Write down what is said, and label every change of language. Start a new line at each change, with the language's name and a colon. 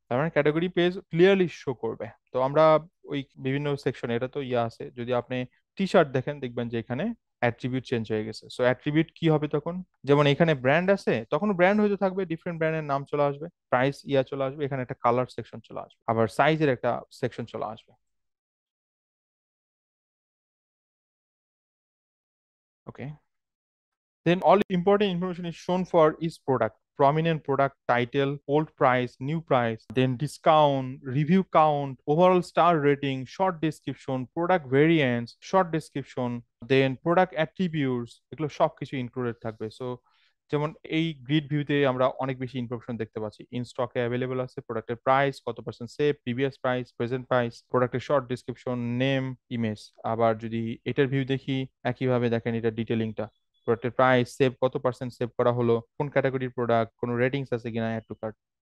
Bangla: তার মানে category page clearly show করবে। তো আমরা ওই বিভিন্ন সেকশনে, এটা তো ইয়া আছে, যদি আপনি টি শার্ট দেখেন, দেখবেন যে এখানে অ্যাট্রিবিউট চেঞ্জ হয়ে গেছে। সো অ্যাট্রিবিউট কি হবে তখন? যেমন এখানে ব্র্যান্ড আছে, তখন ব্র্যান্ড হয়তো থাকবে, ডিফারেন্ট ব্র্যান্ডের নাম চলে আসবে, প্রাইস ইয়া চলে আসবে, এখানে একটা কালার সেকশন চলে আসবে, আবার সাইজের একটা সেকশন চলে আসবে।
English: Okay, then all important information is shown for each product. Prominent product title, old price, new price, then discount, review count, overall star rating, short description, product variants, short description, then product attributes,
Bangla: এগুলো সবকিছু included থাকবে।
English: so
Bangla: যেমন এই grid ভিউতে আমরা অনেক বেশি information দেখতে পাচ্ছি, ইন স্টকে অ্যাভেলেবল আছে, প্রোডাক্টের প্রাইস, কত percent save, previous price, present price, প্রোডাক্টের শর্ট ডিসক্রিপশন, নেম, ইমেজ। আবার যদি এটার ভিউ দেখি, একইভাবে দেখেন এটা ডিটেলিংটা, প্রোডাক্টের প্রাইস, সেভ কত পার্সেন্ট সেভ করা হলো, কোন ক্যাটাগরির প্রোডাক্ট, কোনো রেটিংস আছে কিনা, অ্যাড টু কার্ট।